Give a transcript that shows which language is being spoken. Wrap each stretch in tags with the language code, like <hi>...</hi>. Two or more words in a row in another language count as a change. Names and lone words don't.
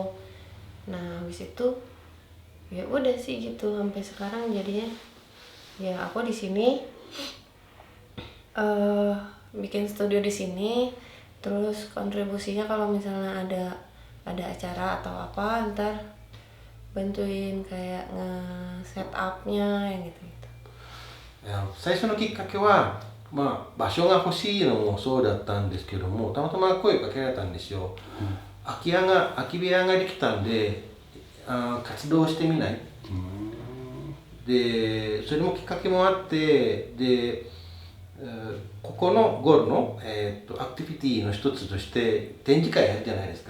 <id>Nah, habis itu ya udah sih gitu sampai sekarang jadinya ya aku di sini bikin studio di sini, terus kontribusinya kalau misalnya ada acara atau apa ntar bantuin kayak nge-</id> <en>set up-</en> <id>nya yang gitu-gitu.</id> <ja>最初のきっかけは、場所が欲しいのもそうだったんですけども、たまたま声かけられたんですよ。空き部屋ができたんで、活動してみない？で、それもきっかけもあって、で、ここのゴールの、アクティビティの一つとして展示会やるじゃないですか。</ja>